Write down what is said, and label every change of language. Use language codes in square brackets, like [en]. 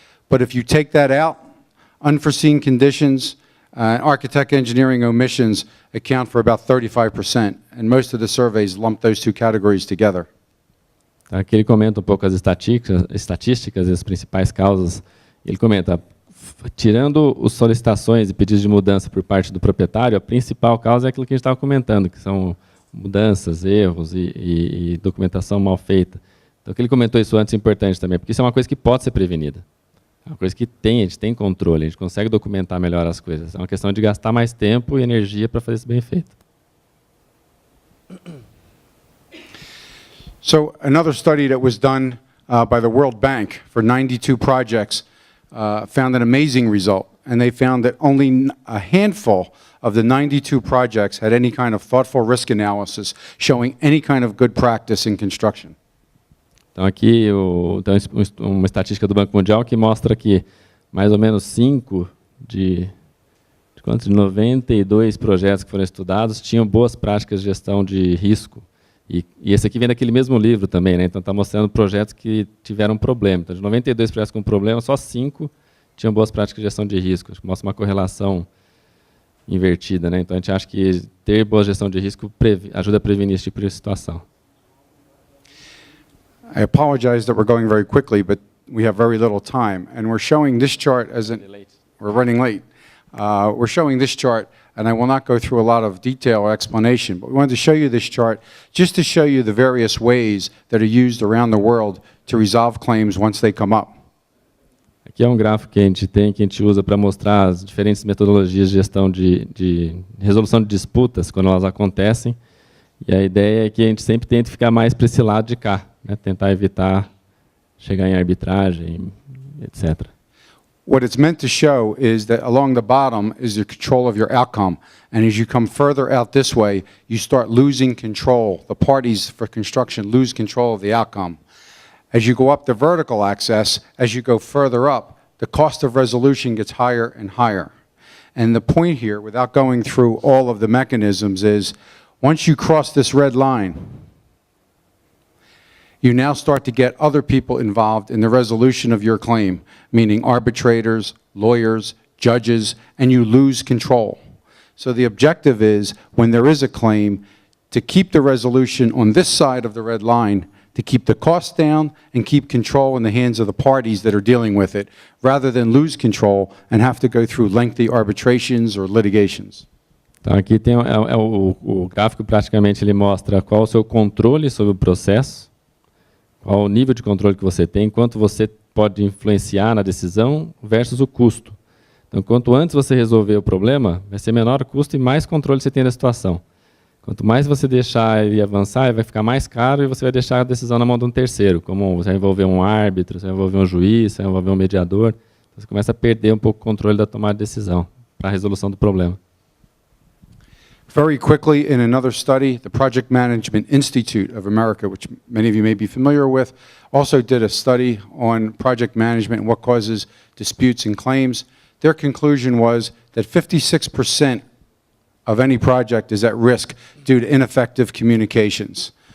[en] But if you take that out, unforeseen conditions, architect engineering omissions account for about 35%. And most of the surveys lump those two categories together. [pt] Aqui ele comenta um pouco as estatísticas e as principais causas. Ele comenta, tirando as solicitações e pedidos de mudança por parte do proprietário, a principal causa é aquilo que a gente estava comentando, que são mudanças, erros e documentação mal feita. Então, que ele comentou isso antes é importante também, porque isso é uma coisa que pode ser prevenida. É uma coisa que a gente tem controle, a gente consegue documentar melhor as coisas. É uma questão de gastar mais tempo e energia para fazer isso bem feito. [en] So another study that was done by the World Bank for 92 projects found an amazing result. And they found that only a handful of the 92 projects had any kind of thoughtful risk analysis showing any kind of good practice in construction. [pt] Então aqui tem uma estatística do Banco Mundial que mostra que mais ou menos 5 de 92 projetos que foram estudados tinham boas práticas de gestão de risco. E esse aqui vem daquele mesmo livro também, né? Então está mostrando projetos que tiveram problema. Então, de 92 projetos com problema, só 5 tinham boas práticas de gestão de risco. Acho que mostra uma correlação invertida, né? Então a gente acha que ter boa gestão de risco ajuda a prevenir esse tipo de situação. [en] I apologize that we're going very quickly, but we have very little time, and we're showing this chart as we're running late. We're showing this chart, and I will not go through a lot of detail or explanation, but we wanted to show you this chart just to show you the various ways that are used around the world to resolve claims once they come up. [pt] Aqui é um gráfico que a gente usa para mostrar as diferentes metodologias de gestão de resolução de disputas quando elas acontecem. E a ideia é que a gente sempre tente ficar mais para esse lado de cá, né? Tentar evitar chegar em arbitragem, etc. [en] What it's meant to show is that along the bottom is the control of your outcome. And as you come further out this way, you start losing control. The parties for construction lose control of the outcome. As you go up the vertical axis, as you go further up, the cost of resolution gets higher and higher. And the point here, without going through all of the mechanisms, is once you cross this red line, you now start to get other people involved in the resolution of your claim, meaning arbitrators, lawyers, judges, and you lose control. So the objective is, when there is a claim, to keep the resolution on this side of the red line, to keep the costs down and keep control in the hands of the parties that are dealing with it, rather than lose control and have to go through lengthy arbitrations or litigations. [pt] Então aqui tem o gráfico, praticamente ele mostra qual o seu controle sobre o processo, qual o nível de controle que você tem, quanto você pode influenciar na decisão versus o custo. Então, quanto antes você resolver o problema, vai ser menor o custo e mais controle você tem da situação. Quanto mais você deixar ele avançar, ele vai ficar mais caro e você vai deixar a decisão na mão de um terceiro, como você vai envolver um árbitro, você vai envolver um juiz, você vai envolver um mediador. Então, você começa a perder um pouco o controle da tomada de decisão para a resolução do problema. [en] Very quickly, in another study, the Project Management Institute of America, which many of you may be familiar with, also did a study on project management and what causes disputes and claims. Their conclusion was that 56% of any project is at risk due to ineffective communications.